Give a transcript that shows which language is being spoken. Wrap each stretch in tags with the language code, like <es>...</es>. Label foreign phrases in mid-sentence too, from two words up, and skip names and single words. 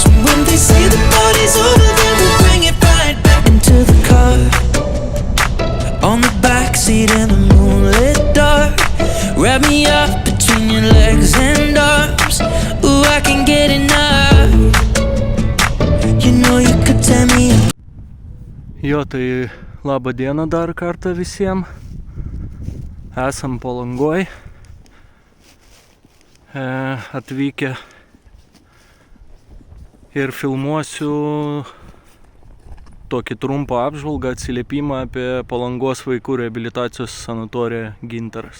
<en>And when they say the party's over, then we'll bring it right back. Into the car, on the backseat in the moonlit dark. Wrap me up between your legs and arms. Ooh, I can get enough. You know you could tell me.</en> <lt>Jo, tai labą dieną dar kartą visiems. Esam Palangoj. Atvykę ir filmuosiu tokį trumpą apžvalgą, atsiliepimą apie Palangos vaikų reabilitacijos sanatoriją Gintaras.</lt>